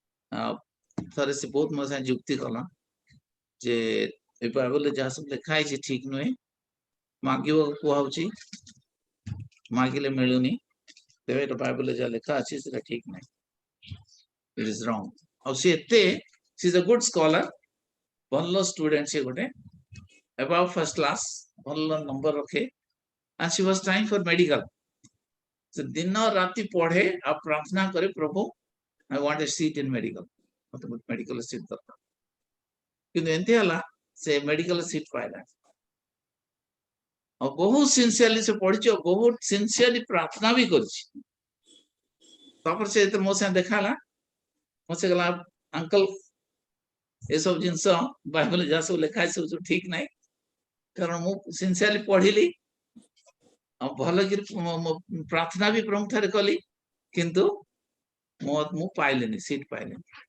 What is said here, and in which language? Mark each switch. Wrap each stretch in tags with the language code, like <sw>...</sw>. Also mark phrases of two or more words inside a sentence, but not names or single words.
<or>ଥରେ ସେ ବହୁତ ମୋ ସାଙ୍ଗେ ଯୁକ୍ତି କଲା ଯେ ଏ ବାଇବଲରେ ଯାହା ସବୁ ଲେଖା ହେଇଛି ଠିକ ନୁହେଁ, ମାଗିବାକୁ କୁହାହଉଛି, ମାଗିଲେ ମିଳୁନି, ତେବେ ଏଟା ବାଇବଲରେ ଯାହା ଲେଖା ଅଛି ସେଟା ଠିକ ନାହିଁ,</or> <en>it is wrong.</en> <or>ଆଉ ସେ ଏତେ</or> <en>she is a good scholar,</en> <or>ଭଲ ଷ୍ଟୁଡେଣ୍ଟ, ସେ ଗୋଟେ</or> <en>above first class,</en> <or>ଭଲ ନମ୍ବର ରଖେ,</or> <en>and she was trying for medical.</en> <or>ସେ ଦିନ ରାତି ପଢେ ଆଉ ପ୍ରାର୍ଥନା କରେ, ପ୍ରଭୁ</or> <en>I want a seat in medical,</en> <or>ମତେ ମେଡିକାଲ ସିଟ୍ ଦରକାର। କିନ୍ତୁ ଏମିତି ହେଲା ସେ ମେଡିକାଲ ସିଟ୍ ପାଇଲା, ଆଉ ବହୁତ ସିନସିୟରଲି ସେ ପଢିଛି, ଆଉ ବହୁତ ସିନସିୟରଲି ପ୍ରାର୍ଥନା ବି କରିଛି। ତାପରେ ସେ ଯେତେ ମୋ ସାଙ୍ଗେ ଦେଖା ହେଲା, ମତେ କହିଲା ଅଙ୍କଲ ଏସବୁ ଜିନିଷ ବାଇବଲରେ ଯାହା ସବୁ ଲେଖା ଅଛି ସବୁ ଠିକ ନାହିଁ, କାରଣ ମୁଁ ସିନସିୟରଲି ପଢିଲି ଆଉ ଭଲକିରି ପ୍ରାର୍ଥନା ବି ପ୍ରମୁଖରେ କଲି, କିନ୍ତୁ ମୁଁ ପାଇଲିନି, ସିଟ୍ ପାଇଲିନି।</or>